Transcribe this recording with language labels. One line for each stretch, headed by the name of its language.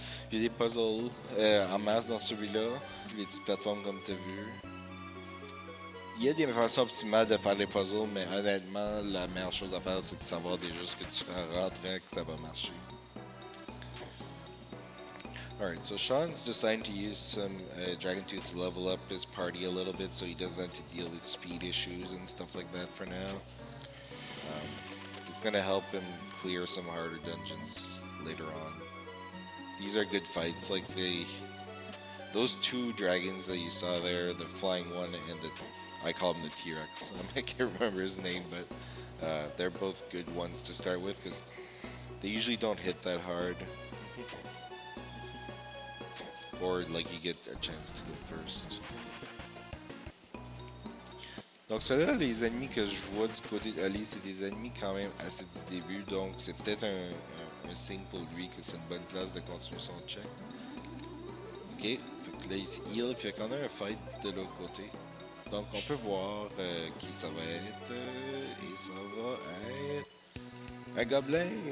French: Il y a des puzzles en masse dans celui-là, les petites plateformes comme tu as vu. Il y a des façons optimales de faire les puzzles, mais honnêtement, la meilleure chose à faire, c'est de savoir déjà ce que tu fais en rentrant que ça va marcher.
English: Alright, so Sean's deciding to use some Dragon Tooth to level up his party a little bit so he doesn't have to deal with speed issues and stuff like that for now. It's going to help him clear some harder dungeons later on. These are good fights, like those 2 dragons that you saw there, the flying one and I call him the T-Rex. I can't remember his name, but they're both good ones to start with because they usually don't hit that hard. Or like you get a chance to go first.
French: Donc ceux-là, les ennemis que je vois du côté d'Oli, c'est des ennemis quand même assez du début, donc c'est peut-être un signe pour lui que c'est une bonne place de continuer son check. Ok, fait que là il se heal, fait qu'on a un fight de l'autre côté. Donc on peut voir qui ça va être, et ça va être un gobelin.